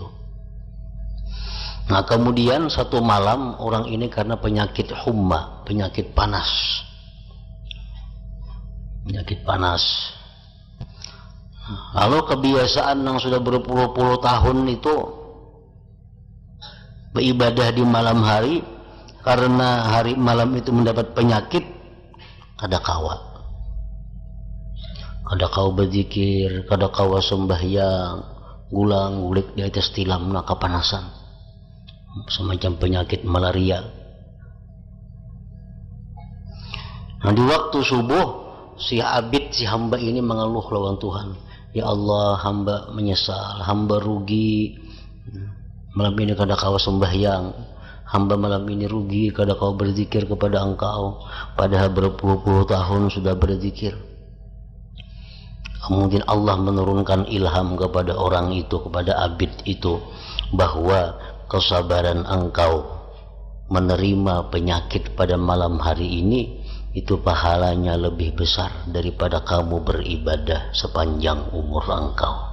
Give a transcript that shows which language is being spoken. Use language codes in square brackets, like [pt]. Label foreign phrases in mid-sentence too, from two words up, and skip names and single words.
[id] Nah, kemudian satu malam orang ini karena penyakit humma, penyakit panas, lalu kebiasaan yang sudah berpuluh-puluh tahun itu beribadah di malam hari, karena hari malam itu mendapat penyakit, [bjn] kada kawa [id] berzikir, [bjn] kada kawa [id] sembahyang, gulang-gulik di atas tilam, nak kepanasan, semacam penyakit malaria. Nah, di waktu subuh si abid, si hamba ini mengeluh lawan Tuhan, ya Allah, hamba menyesal, hamba rugi, malam ini [bjn] kada kawa [id] sembahyang, hamba malam ini rugi, [bjn] kada kawa [id] berzikir kepada Engkau, padahal berpuluh-puluh tahun sudah berzikir. Mungkin Allah menurunkan ilham kepada orang itu, kepada abid itu, bahwa kesabaran engkau menerima penyakit pada malam hari ini itu pahalanya lebih besar daripada kamu beribadah sepanjang umur engkau.